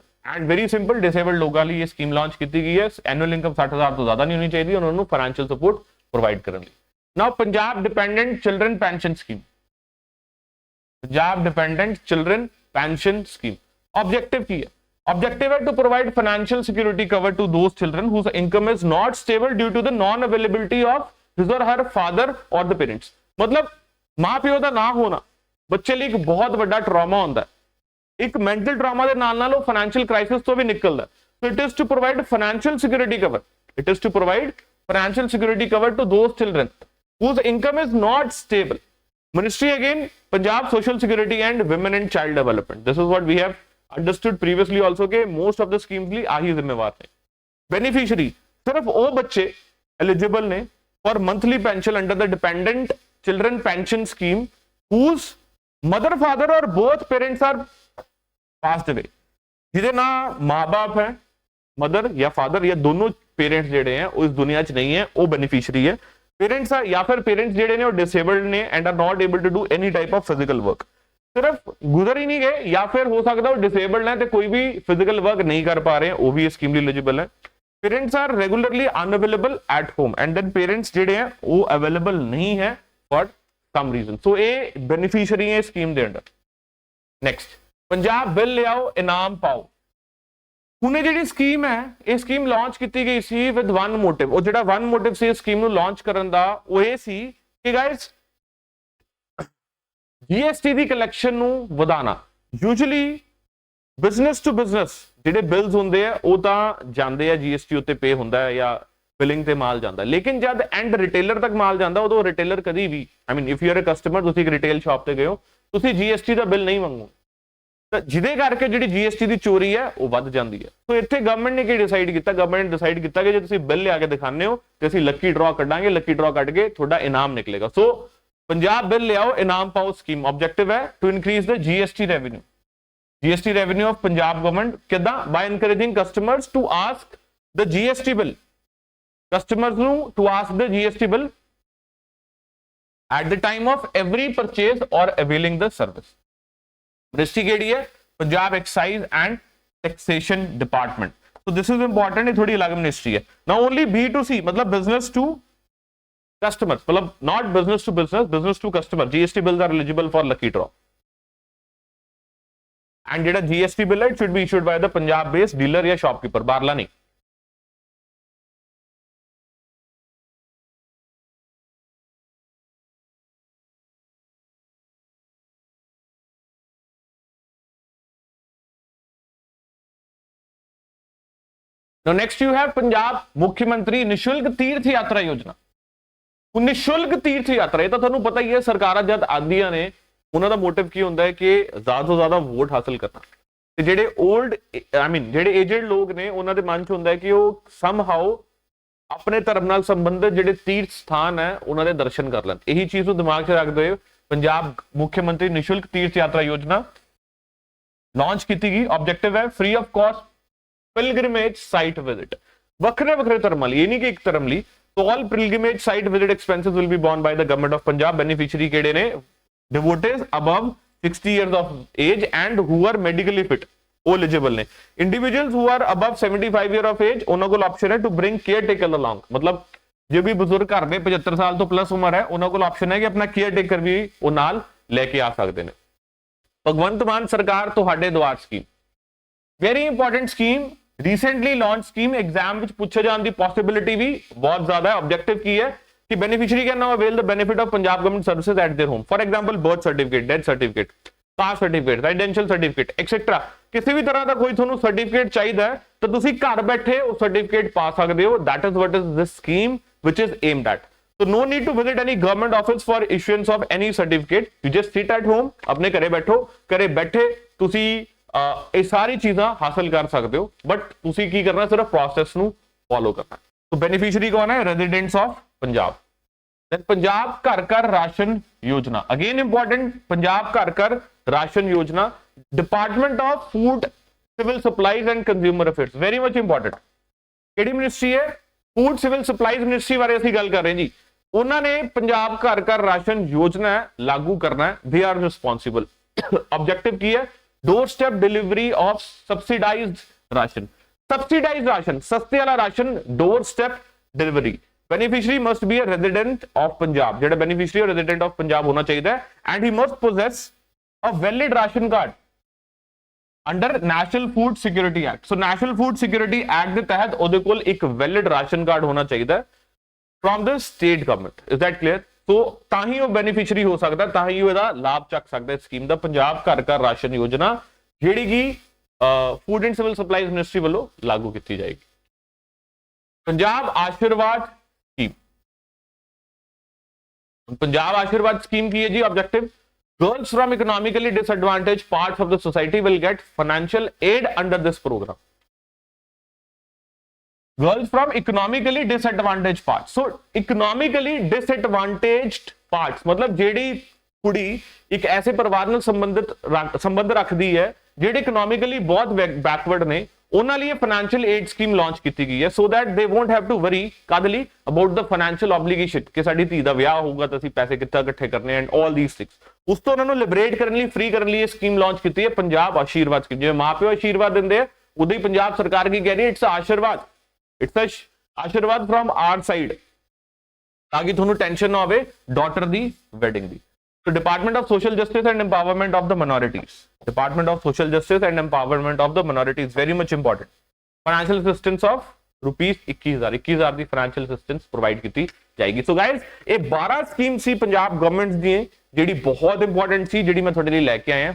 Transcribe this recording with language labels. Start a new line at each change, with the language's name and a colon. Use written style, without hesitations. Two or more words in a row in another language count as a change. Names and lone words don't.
English: and very simple,
Hindi: डिसेबल्ड लोगों लिए स्कीम लॉन्च की गई है।
English: annual income
Hindi: 60,000 तो ज्यादा नहीं होनी चाहिए, उन्होंने
English: financial support provide
Hindi: करने।
English: Now Punjab Dependent Children Pension Scheme, Punjab Dependent Children Pension Scheme, पंजाब डिपेंडेंट चिल्ड्रन पेंशन स्कीम।
Punjabi: ਆਬਜੈਕਟਿਵ ਕੀ ਹੈ?
English: Objective है to provide financial security cover to those children whose income is not stable due to the non availability of his or her father or the parents।
Punjabi: ਮਤਲਬ ਮਾਂ ਪਿਓ ਦਾ ਨਾ ਹੋਣਾ ਬੱਚੇ ਲਈ ਇੱਕ ਬਹੁਤ ਵੱਡਾ ਟਰਾਮਾ ਹੁੰਦਾ ਹੈ। ਇੱਕ
English: mental trauma
Punjabi: ਦੇ ਨਾਲ ਨਾਲ ਉਹ
English: financial crisis
Punjabi: ਤੋਂ ਵੀ ਨਿਕਲਦਾ।
English: So it is to provide financial security cover, it is to provide financial security cover to those children whose income is not stable। Ministry again Punjab Social Security and Women and Child Development। This is what we have understood previously also के most of the schemes
Punjabi: ਲਈ ਆਹੀ ਜ਼ਿੰਮੇਵਾਰ ਨੇ।
English: बेनिफिशियरी
Punjabi: ਸਿਰਫ਼ ਉਹ ਬੱਚੇ
English: eligible ਨੇ for monthly pension under the dependent children pension scheme whose mother father or both parents are passed away।
Punjabi: ਜਿਹਦੇ ਨਾ ਮਾਂ-ਬਾਪ ਹੈ, ਮਦਰ ਜਾਂ ਫਾਦਰ ਜਾਂ ਦੋਨੋਂ ਪੇਰੈਂਟਸ ਜਿਹੜੇ ਹੈ ਉਹ ਇਸ ਦੁਨੀਆ 'ਚ ਨਹੀਂ ਹੈ, ਉਹ ਬੈਨੀਫੀਸ਼ੀਅਰੀ ਹੈ। ਪੇਰੈਂਟਸ ਆ ਜਾਂ ਫਿਰ ਪੇਰੈਂਟਸ ਜਿਹੜੇ ਨੇ ਉਹ ਡਿਸੇਬਲਡ ਨੇ
English: and are not able to do any type of physical work।
Hindi: सिर्फ गुजर ही नहीं गए या फिर हो सकता है डिसेबल्ड है तो कोई भी
English: physical work
Hindi: नहीं कर पा रहे हैं, वो भी इस स्कीम एलिजिबल है।
English: parents are regularly unavailable at home and then parents
Punjabi: ਜੇੜੇ ਹੈਂ ਵੋ ਅਵੇਲੇਬਲ ਨਹੀਂ ਹੈ
English: for some reason.
Hindi: सो ये बेनिफिशियरी है स्कीम के अंडर। नेक्स्ट पंजाब बिल ले आओ इनाम पाओ।
Punjabi: ਹੁਣੇ ਜਿਹੜੀ ਸਕੀਮ ਹੈ ਯੇ ਸਕੀਮ ਲਾਂਚ ਕੀ ਗਈ ਸੀ
English: with one motive,
Punjabi: ਔਰ ਜਿਹੜਾ
English: one motive
Punjabi: ਸੀ ਸਕੀਮ ਨੂੰ ਲਾਂਚ ਕਰਨ ਦਾ ਵੋ ਯੇ ਸੀ ਕਿ ਗਾਇਸ ਜੀਐਸਟੀ ਦੀ ਕਲੈਕਸ਼ਨ ਨੂੰ ਵਧਾਣਾ।
English: usually business to business
Punjabi: ਜਿਹੜੇ ਬਿਲਸ ਹੁੰਦੇ ਆ ਉਹ ਤਾਂ ਜਾਂਦੇ ਆ जीएसटी ਉੱਤੇ ਪੇ ਹੁੰਦਾ ਹੈ ਜਾਂ ਬਿਲਿੰਗ ਤੇ ਮਾਲ ਜਾਂਦਾ, ਲੇਕਿਨ ਜਦ
English: end retailer
Punjabi: ਤੱਕ ਮਾਲ ਜਾਂਦਾ ਉਦੋਂ ਰਿਟੇਲਰ ਕਦੀ ਵੀ
English: I mean if you are a customer,
Punjabi: ਤੁਸੀਂ ਇੱਕ
English: retail shop
Punjabi: ਤੇ ਗਏ ਹੋ, ਤੁਸੀਂ जीएसटी ਦਾ ਬਿੱਲ ਨਹੀਂ ਮੰਗੋ, ਤਾਂ ਜਿਹਦੇ ਕਰਕੇ ਜਿਹੜੀ जीएसटी ਦੀ ਚੋਰੀ ਹੈ ਉਹ ਵੱਧ ਜਾਂਦੀ ਹੈ। ਸੋ ਇੱਥੇ ਗਵਰਨਮੈਂਟ ਨੇ ਕੀ ਡਿਸਾਈਡ ਕੀਤਾ? ਗਵਰਨਮੈਂਟ ਨੇ ਡਿਸਾਈਡ ਕੀਤਾ ਕਿ ਜੇ ਤੁਸੀਂ ਬਿੱਲ ਲਿਆ ਕੇ ਦਿਖਾਉਂਦੇ ਹੋ ਤੇ ਅਸੀਂ
English: lucky draw
Punjabi: ਕੱਢਾਂਗੇ,
English: lucky draw
Punjabi: ਕੱਢ ਕੇ ਤੁਹਾਡਾ ਇਨਾਮ ਨਿਕਲੇਗਾ।
English: ਸੋ पंजाब बिल ले आओ इनाम पाओ स्कीम objective है to increase the GST revenue, GST revenue of Punjab government किदा by encouraging customers to ask the GST bill, customers नु to ask the GST bill at the time of every purchase or availing the service.
Punjabi: Ministry ਕੇੜੀ ਹੈ?
English: Punjab Excise and Taxation Department. So this is important,
Hindi: ये थोड़ी अलग मिनिस्ट्री है.
English: Now only B2C मतलब business to customers, मतलब not business to business, business to customer. GST bills are eligible for lucky draw. And जेड़ा GST bill है, it should be issued by the Punjab based dealer या shopkeeper,
Punjabi: ਬਾਰਲਾ ਨਹੀਂ.
English: Now next you have पंजाब मुख्यमंत्री निशुल्क तीर्थ यात्रा योजना.
Punjabi: निशुल्क तीर्थ यात्रा,
Hindi: ये तो
Punjabi: ਤੁਹਾਨੂੰ ਪਤਾ ਹੀ ਹੈ, ਸਰਕਾਰਾਂ ਜਦ ਆਉਂਦੀਆਂ ਨੇ ਉਹਨਾਂ ਦਾ ਮੋਟਿਵ ਕੀ ਹੁੰਦਾ ਹੈ ਕਿ ਜ਼ਿਆਦਾ ਤੋਂ ਜ਼ਿਆਦਾ ਵੋਟ ਹਾਸਲ ਕਰਨਾ, ਤੇ ਜਿਹੜੇ 올ਡ ਜਿਹੜੇ ਏਜਡ ਲੋਕ ਨੇ ਉਹਨਾਂ ਦੇ ਮਨ ਚ ਹੁੰਦਾ ਹੈ ਕਿ ਉਹ ਸਮਹਾਉ ਆਪਣੇ ਧਰਮ ਨਾਲ ਸੰਬੰਧਿਤ ਜਿਹੜੇ ਤੀਰਥ ਸਥਾਨ ਹੈ ਉਹਨਾਂ ਦੇ ਦਰਸ਼ਨ ਕਰ ਲੈਣ. ਇਹੀ ਚੀਜ਼ ਨੂੰ ਦਿਮਾਗ 'ਚ ਰੱਖਦੇ ਹੋਏ ਪੰਜਾਬ ਮੁੱਖ ਮੰਤਰੀ ਨਿਸ਼ੁਲਕ ਤੀਰਥ ਯਾਤਰਾ ਯੋਜਨਾ ਲਾਂਚ ਕੀਤੀ ਗਈ.
English: objective ਹੈ free of cost pilgrimage site visit.
Punjabi: ਵੱਖਰੇ ਵੱਖਰੇ ਧਰਮਾਂ ਲਈ, ਇਹ ਨਹੀਂ ਕਿ ਇੱਕ ਧਰਮ ਲਈ.
English: So all pilgrimage site visit expenses will be borne by the government of Punjab.
Punjabi: Beneficiary ਕਿਹੜੇ ਨੇ?
English: Devotees above 60 years of age and who are medically fit,
Punjabi: ਉਹ eligible ਨੇ.
English: Individuals who are above 75 year of age,
Punjabi: ਉਹਨਾਂ ਕੋਲ
English: option ਹੈ to bring caretaker along.
Punjabi: ਮਤਲਬ ਜੇ ਵੀ ਬਜ਼ੁਰਗ ਘਰ ਦੇ 75 ਸਾਲ ਤੋਂ ਪਲੱਸ ਉਮਰ ਹੈ, ਉਹਨਾਂ ਕੋਲ option ਹੈ ਕਿ ਆਪਣਾ caretaker ਵੀ ਉਹ ਨਾਲ ਲੈ ਕੇ ਆ ਸਕਦੇ ਨੇ. ਭਗਵੰਤ ਮਾਨ ਸਰਕਾਰ ਤੁਹਾਡੇ ਦੁਆਰ ਸਕੀਮ,
English: very important scheme, recently launch scheme.
Hindi: एग्जाम विच पूछे जाने की पॉसिबिलिटी भी बहुत ज्यादा है.
English: ऑब्जेक्टिव
Punjabi: ਕੀ ਹੈ ਕਿ
English: beneficiary can now avail the benefit of Punjab government services at their home. for example birth certificate, death certificate, caste certificate, residential certificate etcetera.
Hindi: किसी भी तरह का कोई ਤੁਹਾਨੂੰ सर्टिफिकेट चाहिए है तो ਤੁਸੀਂ घर बैठे वो सर्टिफिकेट पा सकते हो.
English: that is what is this scheme which is aimed at. So no need to visit any government office for issuance of any certificate. You just sit at home,
Punjabi: ਅਪਣੇ ਘਰੇ ਬੈਠੋ, ਘਰੇ ਬੈਠੇ ਤੁਸੀਂ ਇਹ ਸਾਰੀ ਚੀਜ਼ਾਂ ਹਾਸਲ ਕਰ ਸਕਦੇ ਹੋ. ਬਟ ਤੁਸੀਂ ਕੀ ਕਰਨਾ? ਸਿਰਫ ਪ੍ਰੋਸੈਸ ਨੂੰ ਫੋਲੋ ਕਰਨਾ. ਸੋ ਬੈਨੀਫੀਸ਼ੀਅਰੀ ਕੌਣ ਹੈ?
English: residents of Punjab. ਦੈਨ ਪੰਜਾਬ ਘਰ ਘਰ ਰਾਸ਼ਨ ਯੋਜਨਾ, again important. ਪੰਜਾਬ ਘਰ ਘਰ ਰਾਸ਼ਨ ਯੋਜਨਾ, Department of Food Civil Supplies and Consumer Affairs, very much important.
Punjabi: ਕਿਹੜੀ ਮਿਨਿਸਟਰੀ ਹੈ?
English: Food Civil Supplies Ministry
Punjabi: ਬਾਰੇ ਅਸੀਂ ਗੱਲ ਕਰ ਰਹੇ ਜੀ. ਉਹਨਾਂ ਨੇ ਪੰਜਾਬ ਘਰ ਘਰ ਰਾਸ਼ਨ ਯੋਜਨਾ ਲਾਗੂ ਕਰਨਾ ਹੈ.
English: they are responsible. ਆਬਜੈਕਟਿਵ
Punjabi: ਕੀ ਹੈ?
English: doorstep delivery of subsidized ration. Subsidized ration,
Hindi: सस्ते वाला राशन,
English: doorstep delivery. Beneficiary must be a resident of Punjab. जेड़ा beneficiary और resident of Punjab
Hindi: होना चाहिए
English: and he must possess a valid ration card under National Food Security Act. So National Food Security Act
Punjabi: ਦੇ ਤਹਿਤ ਉਹਦੇ ਕੋਲ ਇੱਕ
English: valid ration card
Punjabi: ਹੋਣਾ ਚਾਹੀਦਾ
English: from the state government. Is that clear?
Punjabi: तो ਤਾਂ ਹੀ ਉਹ ਬੈਨੀਫੀਸ਼ੀਅਰੀ ਹੋ ਸਕਦਾ, ਤਾਂ ਹੀ ਉਹ ਇਹਦਾ ਲਾਭ ਚੱਕ ਸਕਦਾ ਇਸ ਸਕੀਮ ਦਾ. ਪੰਜਾਬ ਘਰ ਘਰ ਰਾਸ਼ਨ ਯੋਜਨਾ ਜਿਹੜੀ ਕਿ ਫੂਡ ਐਂਡ ਸਿਵਲ ਸਪਲਾਈਜ਼ ਮਿਨਿਸਟਰੀ ਵੱਲੋਂ ਲਾਗੂ ਕੀਤੀ ਜਾਏਗੀ. ਪੰਜਾਬ ਆਸ਼ੀਰਵਾਦ ਸਕੀਮ. ਪੰਜਾਬ ਆਸ਼ੀਰਵਾਦ ਸਕੀਮ ਕੀ ਹੈ ਜੀ? ਆਬਜੈਕਟਿਵ,
English: girls from economically disadvantaged parts of the society will get financial aid under this program. Girls from economically disadvantaged parts. So economically disadvantaged parts
Punjabi: मतलब ਜਿਹੜੀ ਕੁੜੀ ਇੱਕ ਐਸੇ ਪਰਿਵਾਰ ਨਾਲ ਸੰਬੰਧ ਰੱਖਦੀ ਹੈ ਜਿਹੜੇ
English: economically ਬਹੁਤ backward
Punjabi: ਨੇ, ਉਹਨਾਂ ਲਈ
English: financial aid scheme
Punjabi: ਲਾਂਚ ਕੀਤੀ ਗਈ ਹੈ
English: so that they won't have to worry
Punjabi: ਕਾਹਦੇ ਲਈ
English: about the financial obligation
Punjabi: ਕਿ ਸਾਡੀ ਧੀ ਦਾ ਵਿਆਹ ਹੋਊਗਾ ਤਾਂ ਅਸੀਂ ਪੈਸੇ ਕਿੱਦਾਂ ਇਕੱਠੇ ਕਰਨੇ
English: and all these things.
Punjabi: ਉਸ ਤੋਂ ਉਹਨਾਂ ਨੂੰ ਲਿਬਰੇਟ ਕਰਨ ਲਈ, ਫ੍ਰੀ ਕਰਨ ਲਈ ਇਹ ਸਕੀਮ ਲਾਂਚ ਕੀਤੀ ਹੈ ਪੰਜਾਬ ਆਸ਼ੀਰਵਾਦ ਸਕੀਮ. ਜਿਵੇਂ ਮਾਪਿਓ ਆਸ਼ੀਰਵਾਦ ਦਿੰਦੇ ਆ, ਉਦੋਂ ਹੀ ਪੰਜਾਬ ਸਰਕਾਰ ਕੀ ਕਹਿ ਰਹੀ ਹੈ?
English: ਇਟਸ ਆਸ਼ੀਰਵਾਦ. It's a आशीर्वाद from our side,
Punjabi: ताकि ਤੁਹਾਨੂੰ ਟੈਨਸ਼ਨ ਨਾ ਹੋਵੇ ਡਾਟਰ ਦੀ ਵੈਡਿੰਗ ਦੀ.
English: So Department of Social Justice and Empowerment of the Minorities. Department of Social Justice and Empowerment of the Minorities, very much important. Financial assistance of rupees 21,000 ਦੀ financial assistance provide
Punjabi: ਕੀਤੀ ਜਾਏਗੀ. So guys, ਇਹ 12 ਸਕੀਮ ਸੀ ਪੰਜਾਬ ਗਵਰਨਮੈਂਟ ਦੀ ਜਿਹੜੀ ਬਹੁਤ ਇੰਪੋਰਟੈਂਟ ਸੀ, ਜਿਹੜੀ ਮੈਂ ਤੁਹਾਡੇ ਲਈ ਲੈ ਕੇ ਆਇਆ.